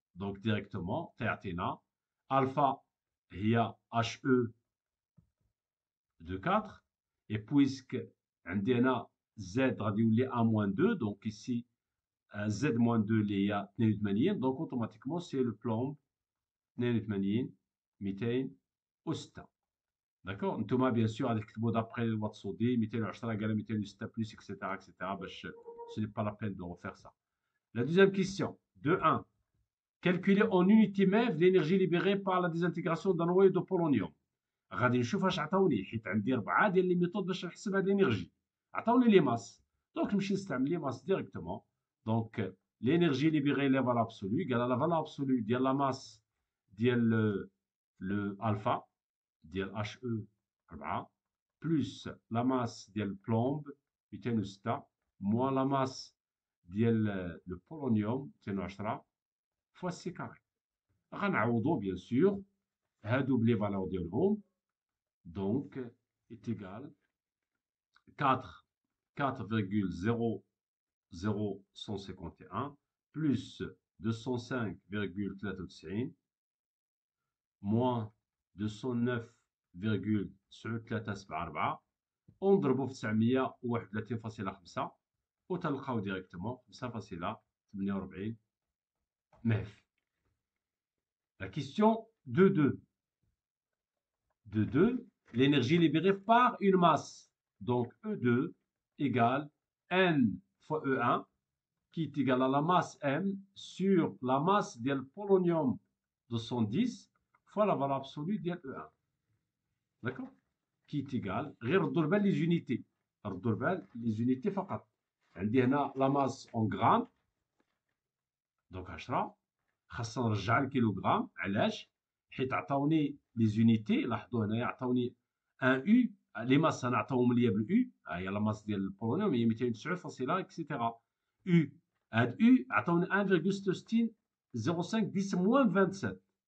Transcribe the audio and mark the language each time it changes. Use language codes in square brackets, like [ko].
[fr] Donc, directement, alpha, il y a HE de 4, et puisque on a Z radioulé A-2, donc ici Z-2 il y a 82, donc automatiquement c'est le plomb 82 200 أستا. D'accord. Nous bien sûr avec le mot d'après le watt sodi 210 égale 206 plus etc. etc. Ce n'est pas la peine de refaire ça. La deuxième question 2.1. Calculer en unité MeV l'énergie libérée par la désintégration d'un noyau de polonium. [ar] غادي نشوف اش عطاوني حيت عندي 4 ديال لي ميثود باش نحسب هاد الانرجي. عطاوني لي ماس دونك نمشي نستعمل لي ماس ديريكتومون. [fr] دونك l'énergie libérée la valeur absolue égale à la valeur absolue ديال la masse ديال le alpha ديال HE 4 plus la masse ديال plomb 206 moins la masse ديال le polonium 210 fois C carré. [ar] غنعوضو [fr] bien sûr [ar] هادو بلي فالور ديالهم. [fr] Donc, est égal 4,00151 plus 205,93 moins 209,934 [ar] ونضربو في 931.5 وتلقاو ديريكتومون 5.48 ميف. [fr] La question 2.2. 2.2. L'énergie libérée par une masse. Donc E2 égale N fois E1 qui est égal à la masse M sur la masse du polonium 210 fois la valeur absolue de E1. D'accord. Qui est égal, [ar] غيردوا [fr] les unités. [ar] ردوا [fr] les unités [ar] فقط. عندي هنا [fr] la masse en grammes. [ar] Donc 10 خاصنا نرجع الكيلوغرام. علاش؟ حيت عطاوني لي زونيتي. لاحظوا هنايا عطاوني ان يو لي ماس انا عطاوهم ليا باليو. ها هي لا ماس ديال البولونيوم هي 209 اكسيتيرا. يو هاد يو عطاوني 1.65 10 موان 27.